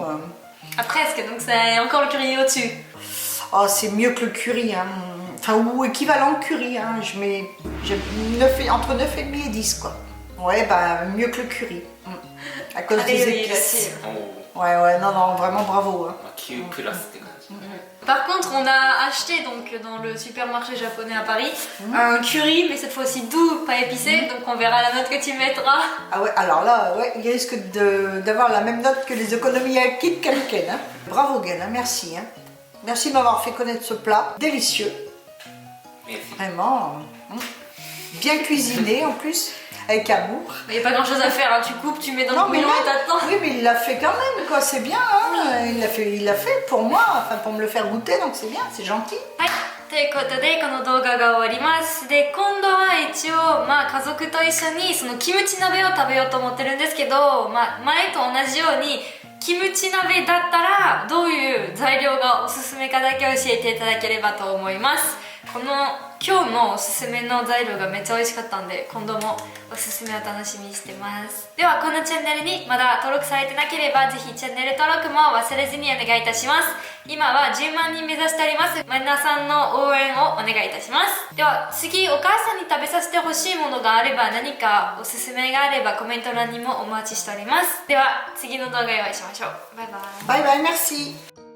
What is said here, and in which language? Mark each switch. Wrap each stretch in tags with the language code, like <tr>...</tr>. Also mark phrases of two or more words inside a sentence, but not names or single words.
<fr>Ah, presque, donc c'est encore le curry au-dessus. Oh, c'est mieux que le curry, hein. Enfin, ou équivalent au curry. Hein. J'ai entre 9,5 et 10, quoi. Ouais, bah mieux que le curry. À cause Allez, des oui, épices. là-dessus. おお、 Ouais, non, vraiment bravo. Hein.</fr> <ja>まあ、9プラスって感じ。</ja> <fr>Par contre, on a acheté donc dans le supermarché japonais à Paris un curry, mais cette fois-ci doux, pas épicé, donc on verra la note que tu mettras. Ah ouais, alors là, ouais, il risque d'avoir la même note que les okonomiyaki de Kanken. Hein. Bravo Gen, hein, merci. Hein. Merci de m'avoir fait connaître ce plat. Délicieux. メルシー。 Vraiment. Bien cuisiné en plus, avec amour. Il n'y a pas grand chose à faire, hein. Tu coupes, tu mets dans le mais bouillon là, et t'attends. oui, mais il l'a fait quand même, quoi. C'est bien, hein. Il l'a fait pour moi, enfin pour me le faire goûter, donc c'est bien, c'est gentil.</fr> <ja>はいということでこの動画が終わりますで今度は一応家族と一緒にそのキムチ鍋を食べようと思ってるんですけど、前と同じようにキムチ鍋だったらどういう材料がおすすめかだけ教えていただければと思います。この今日のおすすめの材料がめっちゃ美味しかったんで今度もおすすめを楽しみにしてます。ではこのチャンネルにまだ登録されてなければぜひチャンネル登録も忘れずにお願いいたします。今は10万人目指しております。皆さんの応援をお願いいたします。では次お母さんに食べさせてほしいものがあれば何かおすすめがあればコメント欄にもお待ちしております。では次の動画でお会いしましょう。バイバイ。</ja> <fr>Bye bye, merci.</fr>